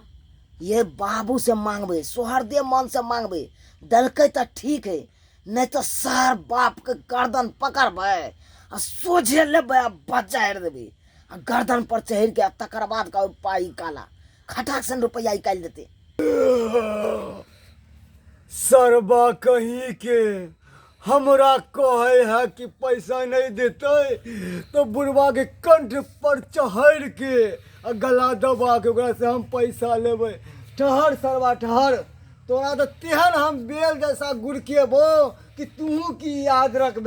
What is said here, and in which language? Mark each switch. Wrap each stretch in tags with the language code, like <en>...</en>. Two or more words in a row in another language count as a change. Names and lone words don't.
<mai>ये बाबू से मांगबे, सोहरदेव मन से मांगबे। दलकै तो ठीक है, नहीं तो सार बाप के गर्दन पकड़बै आ सोझे लेबै आ बजारि देबै आ गर्दन पर चढ़ के तकर बाद कहबै पाई काला खटाक सन रुपया निकालि देते। सरबा कहीं के हमरा कहे है कि पैसा नहीं देते तो बुढ़वा के कंठ पर चढ़ के आ गला दबा के ओकरा से हम पैसा लेबै। ठहर सरबा ठहर, तोरा तो तेहन हम बेल जैसा गुड़केबो कि तू की याद रखबे।</mai>